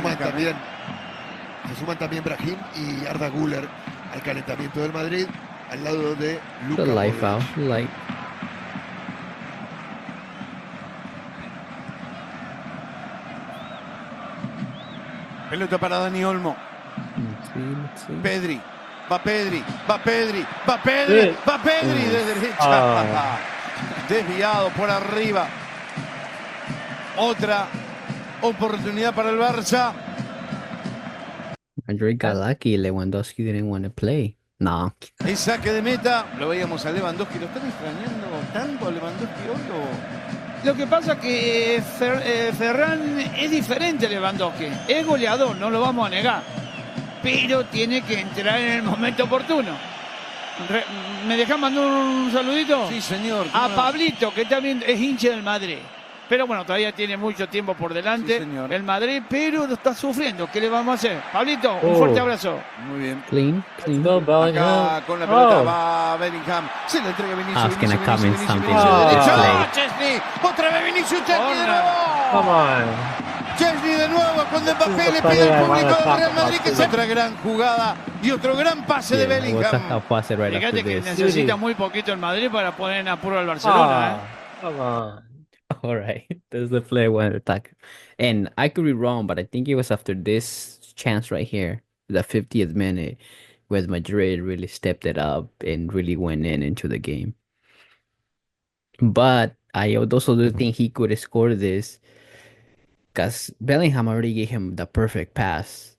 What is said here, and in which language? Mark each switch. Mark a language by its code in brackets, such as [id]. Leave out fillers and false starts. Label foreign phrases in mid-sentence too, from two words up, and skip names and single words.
[es] Se suman también Brahim y Arda Güler al calentamiento del Madrid al lado de [en] The [es] Luka [en] life out, [es] Modric. Pelota para Dani Olmo. [en] Let's see. [es] Pedri. Va Pedri de derecha. Desviado por arriba. Otra oportunidad para el Barça. [en] Madrid got lucky. Lewandowski didn't want to play. No. [es] El saque de meta, lo veíamos a Lewandowski. ¿Lo están extrañando tanto a Lewandowski hoy o...? Lo que pasa que Ferran es diferente a Lewandowski. Es goleador, no lo vamos a negar. Pero tiene que entrar en el momento oportuno. ¿Me dejan mandar un saludito? Sí, señor. A Pablito, que también es hincha del Madrid. Pero bueno, todavía tiene mucho tiempo por delante Sí, señor. el Madrid, pero lo está sufriendo. ¿Qué le vamos a hacer? Pablito, un fuerte abrazo. Muy bien. [en] Clean. Go Bellingham. [es] Acá con la pelota Oh. va Bellingham. Se la entrega a Vinicius. [en] I was gonna [es] Vinicius, [en] comment [es] Vinicius, [en] something [es] Vinicius, [en] to [es] derecha. [en] this [es] ¡Ah, Chesney! Otra vez Vinicius, Chesney de nuevo. [en] Come on. [es] Chesney de nuevo cuando Mbappé le pide al público del Real Madrid que sea otra gran jugada y otro gran pase de [en] Yeah, what's [es] Bellingham. [en] a pass it right [es] Fíjate [en] after [es] que [en] this. [es] necesita muy poquito el Madrid para poner en apuro al Barcelona. [en] Come on. All right, that's the play I wanted to talk. And I could be wrong, but I think it was after this chance right here, the 50th minute, where Madrid really stepped it up and really went into the game. But I also do think he could score this because Bellingham already gave him the perfect pass.